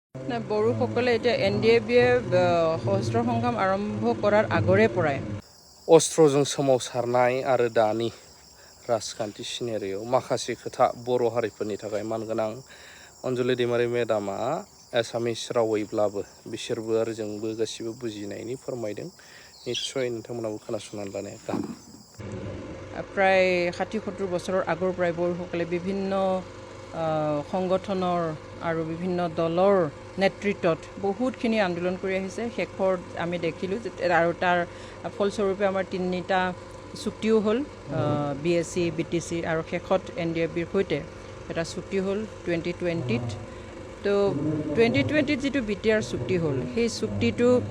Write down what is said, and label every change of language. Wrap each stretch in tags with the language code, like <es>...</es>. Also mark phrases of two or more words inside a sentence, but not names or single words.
<as>বড়োসকলে এতিয়া NDABয়ে সশস্ত্ৰ সংগ্ৰাম আৰম্ভ কৰাৰ আগৰে পৰাই</as> <brx>अस्त्रजों सोमावसारनाय आरो दानि राजखान्थि सिनारियाव माखासे खोथा बर' हारिफोरनि थाखाय मानगोनां अनजलि दैमारि मेडामा एसामिस रावैब्लाबो बिसोरबो आरो जोंबो गासिबो बुजिनायनि फोरमायदों निश्चय नोंथांमोनाबो खोनासंनानै लानाया गाहाम</brx> <as>প্ৰায় 60-70 বছৰৰ আগৰ পৰাই বড়োসকলে বিভিন্ন সংগঠনৰ আৰু বিভিন্ন দলৰ নেতৃত্বত বহুতখিনি আন্দোলন কৰি আহিছে শেষত আমি দেখিলোঁ আৰু তাৰ ফলস্বৰূপে আমাৰ তিনিটা চুক্তিও হ'ল BSc BTC আৰু শেষত NDABৰ সৈতে এটা চুক্তি হ'ল 2020ত তো 2020ত যিটো BTR চুক্তি হ'ল সেই চুক্তিটো</as>